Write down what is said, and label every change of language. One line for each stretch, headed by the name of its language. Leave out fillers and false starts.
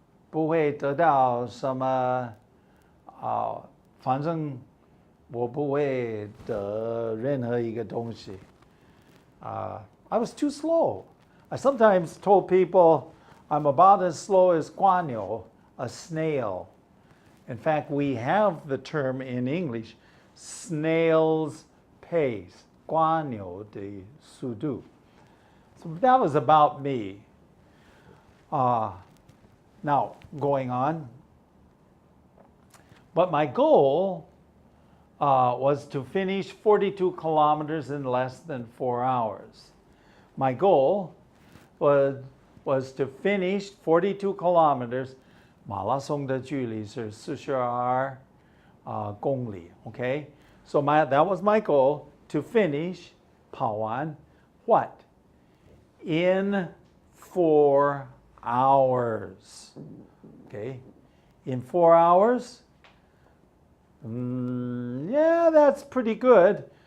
Chinese: 不会得到什么反正我不会得任何一个东西.
English: I was too slow. I sometimes told people I'm about as slow as guanyo, a snail. In fact, we have the term in English, snail's pace,
Chinese: guanyo de sudu.
English: So that was about me. Now, going on. But my goal was to finish 42 kilometers in less than 4 hours. My goal was to finish 42 kilometers.
Chinese: 马拉松的距离是42公里 okay?
English: So that was my goal, to finish 跑完 what? In 4 hours. Okay? In 4 hours? Yeah, that's pretty good.